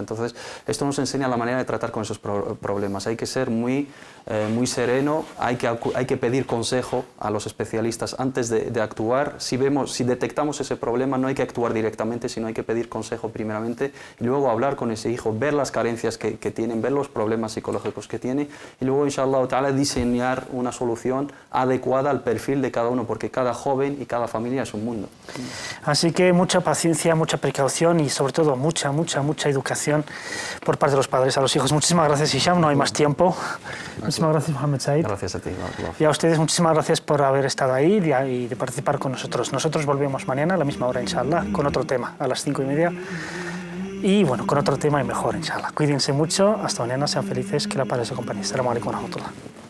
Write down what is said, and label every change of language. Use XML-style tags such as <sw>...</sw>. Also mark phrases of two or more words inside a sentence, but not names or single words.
<es>Entonces, esto nos enseña la manera de tratar con esos problemas. Hay que ser muy sereno, hay que pedir consejo a los especialistas antes de actuar. Si detectamos ese problema, no hay que actuar directamente, sino hay que pedir consejo primeramente y luego hablar con ese hijo, ver las carencias que tienen, ver los problemas psicológicos que tiene y luego,</es> <ar>إن شاء الله تعالى,</ar> <es>diseñar una solución adecuada al perfil de cada uno, porque cada joven y cada familia es un mundo. Así que mucha paciencia, mucha precaución y sobre todo mucha educación por parte de los padres a los hijos. Muchísimas gracias, Hisham, no hay más tiempo. Muchísimas gracias, Mohamed Said. Gracias a ti. Y a ustedes muchísimas gracias por haber estado ahí y de participar con nosotros. Nosotros volvemos mañana a la misma hora, inshallah, con otro tema, a las 5:30. Y bueno, con otro tema y mejor, inshallah. Cuídense mucho, hasta mañana, sean felices, que la paz les acompañe.</es> <ar>السلام عليكم ورحمة الله.</ar>